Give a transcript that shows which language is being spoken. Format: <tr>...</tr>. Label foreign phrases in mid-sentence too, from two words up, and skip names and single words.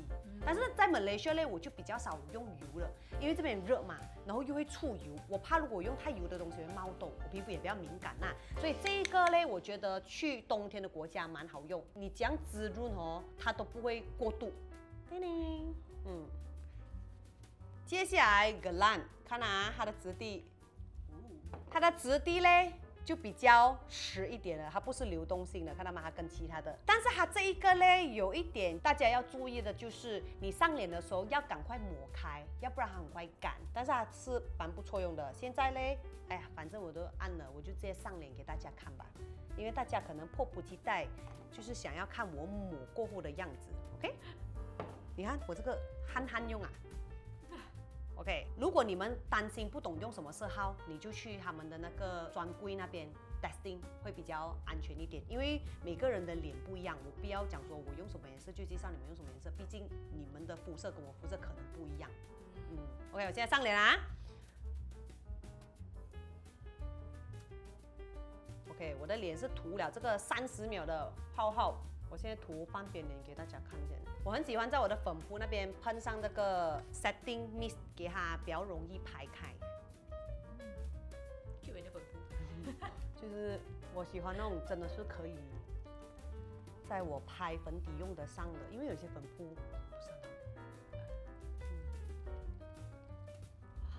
<zh>但是在馬來西亞呢，我就比較少用油了，因為這邊熱嘛，然後又會出油，我怕如果用太油的東西會冒痘，我皮膚也比較敏感吶。所以這個呢，我覺得去冬天的國家蠻好用，你這樣滋潤它都不會過度。叮叮，接下來 Guerlain，看啊，它的質地。它的質地呢就比較實一點了，它不是流動性的，看到嗎？它跟其他的，但是它這一個呢有一點大家要注意的就是你上臉的時候要趕快抹開，要不然它很快乾。但是它是蠻不錯用的。現在呢，哎呀，反正我都按了，我就直接上臉給大家看吧，因為大家可能迫不及待，就是想要看我抹過後的樣子。OK， 你看我這個憨用啊。OK， 如果你們擔心不懂用什麼色號，你就去他們的那個專櫃那邊 testing 會比較安全一點，因為每個人的臉不一樣，我不要講說我用什麼顏色就介紹你們用什麼顏色，畢竟你們的膚色跟我膚色可能不一樣。OK， 我現在上臉啦。OK， 我的臉是塗了這個30秒的泡泡。我現在塗半邊臉給大家看見，我很喜歡在我的粉撲那邊噴上這個</zh> <en>setting mist，</en> <zh>給它比較容易排開。就人家粉撲，就是我喜歡那種真的是可以在我拍粉底用得上的，因為有些粉撲不是很好。</zh>